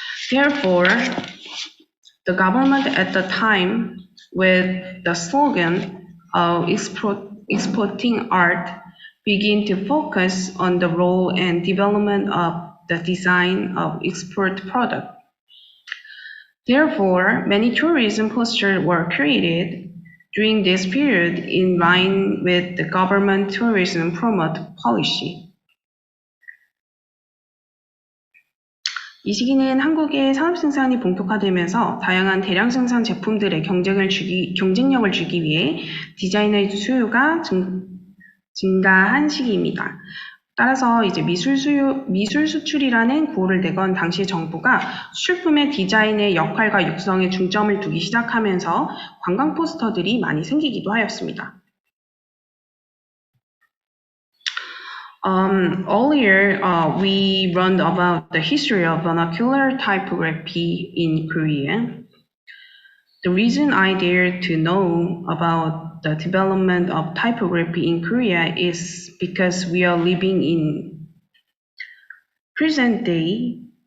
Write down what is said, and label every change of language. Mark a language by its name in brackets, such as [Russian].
[English] Therefore, the government at the time, with the slogan of exporting art, begin to focus on the role and development of the design of export product. Therefore, many tourism posters were created during this period in line with the government tourism promote policy. [Korean] 이 시기는 한국의 산업 생산이 본격화되면서 다양한 대량 생산 제품들의 경쟁력을 주기 위해 디자이너의 수요가 증가한 시기입니다. 따라서 이제 미술 수출이라는 구호를 내건 당시 정부가 수출품의 디자인의 역할과 육성에 중점을 두기 시작하면서 관광 포스터들이 많이 생기기도 하였습니다. [English] Earlier, we learned about the history of vernacular typography in Korea. The reason I dare to know about the development of typography in Korea is because we are living in present day